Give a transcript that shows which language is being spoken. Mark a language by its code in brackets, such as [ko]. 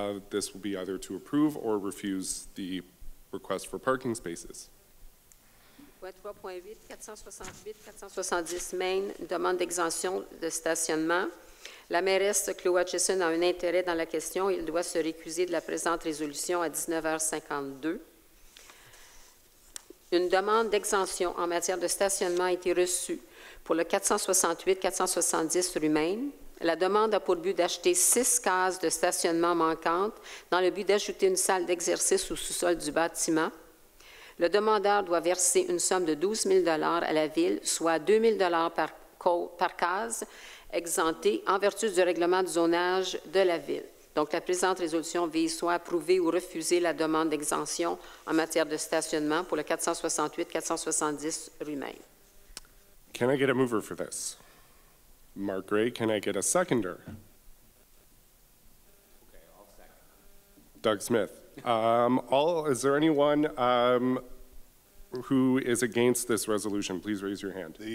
[en] This will be either to approve or refuse the request for parking spaces. [fr] Point 3.8, 468, 470 Main, demande d'exemption de stationnement. La mairesse Chloé Hutchison a un intérêt dans la question. Il doit se récuser de la présente résolution à 19h52. Une demande d'exemption en matière de stationnement a été reçue pour le 468-470 rue Maine. La demande a pour but d'acheter 6 cases de stationnement manquantes dans le but d'ajouter une salle d'exercice au sous-sol du bâtiment. Le demandeur doit verser une somme de 12 000 $ à la Ville, soit 2 000 $ par case, exemptée en vertu du règlement du zonage de la Ville. Donc, la présente résolution vise soit à approuver ou refuser la demande d'exemption en matière de stationnement pour le 468-470 rue Maine. [en] Can I get a mover for this? Mark Gray, can I get a seconder? Okay, I'll second. Doug Smith. Is there anyone who is against this resolution? Please raise your hand.